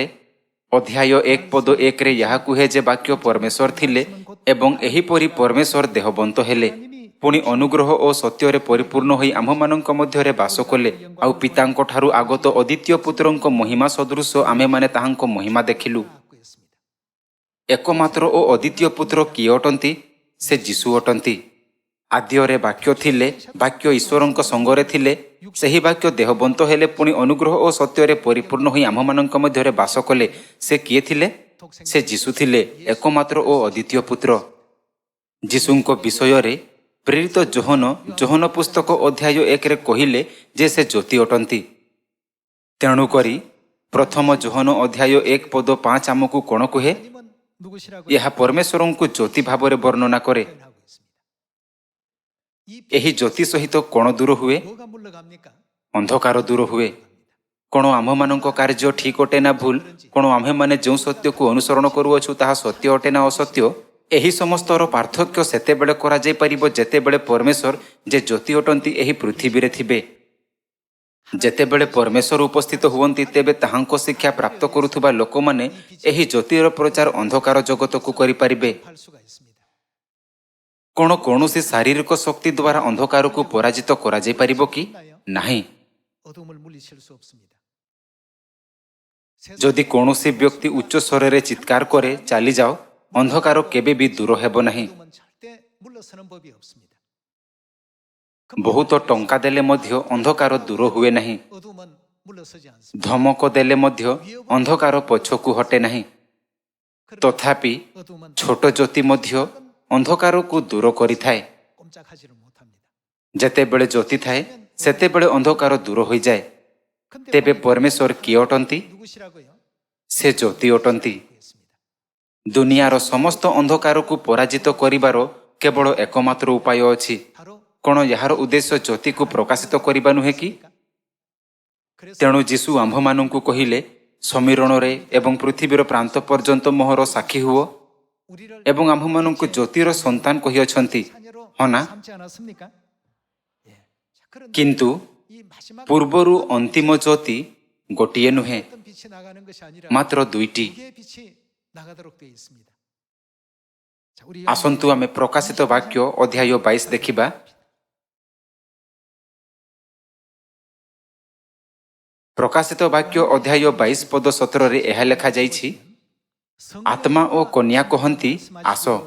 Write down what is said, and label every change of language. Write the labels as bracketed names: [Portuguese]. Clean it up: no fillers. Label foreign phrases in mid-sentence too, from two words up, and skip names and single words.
[Odia] ଅଧ୍ୟାୟ 1 ପଦ 1ରେ ଏହା କୁହେ ଯେ ବାକ୍ୟ ପରମେଶ୍ୱର ଥିଲେ ଏବଂ ଏହିପରି ପରମେଶ୍ୱର ଦେହବନ୍ତ ହେଲେ, ପୁଣି ଅନୁଗ୍ରହ ଓ ସତ୍ୟରେ ପରିପୂର୍ଣ୍ଣ ହୋଇ ଆମ୍ଭମାନଙ୍କ ମଧ୍ୟରେ ବାସ କଲେ, ଆଉ ପିତାଙ୍କ ଠାରୁ ଆଗତ ଅଦ୍ୱିତୀୟ ପୁତ୍ରଙ୍କ ମହିମା ସଦୃଶ ଆମ୍ଭେମାନେ ତାହାଙ୍କ ମହିମା ଦେଖିଲୁ। [Korean] 라고 했습니다. [Odia] ଏକମାତ୍ର ଓ ଅଦ୍ୱିତୀୟ ପୁତ୍ର କିଏ ଅଟନ୍ତି? ସେ ଯୀଶୁ ଅଟନ୍ତି। ଆଦ୍ୟରେ ବାକ୍ୟ ଥିଲେ, ବାକ୍ୟ ଈଶ୍ୱରଙ୍କ ସଙ୍ଗରେ ଥିଲେ, ସେହି ବାକ୍ୟ ଦେହବନ୍ତ ହେଲେ, ପୁଣି ଅନୁଗ୍ରହ ଓ ସତ୍ୟରେ ପରିପୂର୍ଣ୍ଣ ହୋଇ ଆମ୍ଭମାନଙ୍କ ମଧ୍ୟରେ ବାସ କଲେ। ସେ କିଏ ଥିଲେ? ସେ ଯୀଶୁ ଥିଲେ, ଏକମାତ୍ର ଓ ଅଦ୍ୱିତୀୟ ପୁତ୍ର। ଯୀଶୁଙ୍କ ବିଷୟରେ ପ୍ରେରିତ ଯୋହନ ପୁସ୍ତକ ଅଧ୍ୟାୟ 1ରେ କହିଲେ ଯେ ସେ ଜ୍ୟୋତି ଅଟନ୍ତି। ତେଣୁକରି ପ୍ରଥମ ଯୋହନ ଅଧ୍ୟାୟ 1 ପଦ 5 ଆମକୁ କ'ଣ କୁହେ? [Korean] 하나님은 누구시라고 [Odia] ଏହା ପରମେଶ୍ୱରଙ୍କୁ ଜ୍ୟୋତି ଭାବରେ ବର୍ଣ୍ଣନା କରେ। [Korean] 표현하고 있습니다. 이 [Odia] ଏହି ଜ୍ୟୋତି ସହିତ କ'ଣ ଦୂର ହୁଏ? [Korean] 뭐가 물러갑니까? [Odia] ଅନ୍ଧକାର ଦୂର ହୁଏ। କ'ଣ ଆମ୍ଭମାନଙ୍କ କାର୍ଯ୍ୟ ଠିକ୍ ଅଟେ ନା ଭୁଲ? କ'ଣ ଆମ୍ଭେମାନେ ଯେଉଁ ସତ୍ୟକୁ ଅନୁସରଣ କରୁଅଛୁ ତାହା ସତ୍ୟ ଅଟେ ନା ଅସତ୍ୟ? ଏହି ସମସ୍ତର ପାର୍ଥକ୍ୟ ସେତେବେଳେ କରାଯାଇପାରିବ ଯେତେବେଳେ ପରମେଶ୍ୱର ଯେ ଜ୍ୟୋତି ଅଟନ୍ତି ଏହି ପୃଥିବୀରେ ଥିବେ। ଯେତେବେଳେ ପରମେଶ୍ୱର ଉପସ୍ଥିତ ହୁଅନ୍ତି ତେବେ ତାହାଙ୍କ ଶିକ୍ଷା ପ୍ରାପ୍ତ କରୁଥିବା ଲୋକମାନେ ଏହି ଜ୍ୟୋତିର ପ୍ରଚାର ଅନ୍ଧକାର ଜଗତକୁ କରିପାରିବେ। [Korean] 할 수가 있습니다. [Odia] କ'ଣ କୌଣସି ଶାରୀରିକ ଶକ୍ତି ଦ୍ୱାରା ଅନ୍ଧକାରକୁ ପରାଜିତ କରାଯାଇପାରିବ କି? ନାହିଁ। [Korean] 어둠을 물리칠 수 없습니다. [Odia] ଯଦି କୌଣସି ବ୍ୟକ୍ତି ଉଚ୍ଚ ସ୍ୱରରେ ଚିତ୍କାର କରେ ଚାଲିଯାଅ, ଅନ୍ଧକାର କେବେ ବି ଦୂର ହେବ ନାହିଁ। [Korean] 어둠은 절대 물러서는 법이 없습니다. [Odia] ବହୁତ ଟଙ୍କା ଦେଲେ ମଧ୍ୟ ଅନ୍ଧକାର ଦୂର ହୁଏ ନାହିଁ। [Korean] 어둠은 물러서지 않습니다. [Odia] ଧମକ ଦେଲେ ମଧ୍ୟ ଅନ୍ଧକାର ପଛକୁ ହଟେ ନାହିଁ। ତଥାପି [Korean] 어둠은 [Odia] ଛୋଟ ଜ୍ୟୋତି ମଧ୍ୟ ଅନ୍ଧକାରକୁ ଦୂର କରିଥାଏ। [Korean] 꼼짝하지를 못합니다. [Odia] ଯେତେବେଳେ ଜ୍ୟୋତି ଥାଏ ସେତେବେଳେ ଅନ୍ଧକାର ଦୂର ହୋଇଯାଏ। [Korean] 근데 [Odia] ତେବେ ପରମେଶ୍ୱର କିଏ ଅଟନ୍ତି? [Korean] 누구시라고요? [Odia] ସେ ଜ୍ୟୋତି ଅଟନ୍ତି। [Korean] 했습니다. [Odia] ଦୁନିଆର ସମସ୍ତ ଅନ୍ଧକାରକୁ ପରାଜିତ କରିବାର କେବଳ ଏକମାତ୍ର ଉପାୟ ଅଛି। [Korean] 바로 [Odia] କ'ଣ ଏହାର ଉଦ୍ଦେଶ୍ୟ ଜ୍ୟୋତିକୁ ପ୍ରକାଶିତ କରିବା ନୁହେଁ କି? [Korean] 그래서 [Odia] ତେଣୁ ଯୀଶୁ ଆମ୍ଭମାନଙ୍କୁ କହିଲେ, ସମୀରଣରେ ଏବଂ ପୃଥିବୀର ପ୍ରାନ୍ତ ପର୍ଯ୍ୟନ୍ତ ମୋହର ସାକ୍ଷୀ ହୁଅ [Korean] 우리를 [Odia] ଏବଂ ଆମ୍ଭମାନଙ୍କୁ ଜ୍ୟୋତିର ସନ୍ତାନ କହିଅଛନ୍ତି। [Korean] 자녀로 [Odia] ହଁ ନା? [Korean] 삼지 않았습니까? 예. 자, 그런데 [Odia] କିନ୍ତୁ [Korean] 이 마지막 [Odia] ପୂର୍ବରୁ ଅନ୍ତିମ ଜ୍ୟୋତି ଗୋଟିଏ ନୁହେଁ, [Korean] 어떤 빛이 나가는 것이 아니라 [Odia] ମାତ୍ର ଦୁଇଟି। [Korean] 두 개의 빛이 나가도록 되어 있습니다. 자, 우리 [Odia] ଆସନ୍ତୁ ଆମେ ପ୍ରକାଶିତ ବାକ୍ୟ ଅଧ୍ୟାୟ 22 ଦେଖିବା। ପ୍ରକାଶିତ ବାକ୍ୟ ଅଧ୍ୟାୟ 22 ପଦ 17ରେ ଏହା ଲେଖାଯାଇଛି, ଆତ୍ମା ଓ କନ୍ୟା କହନ୍ତି, ଆସ।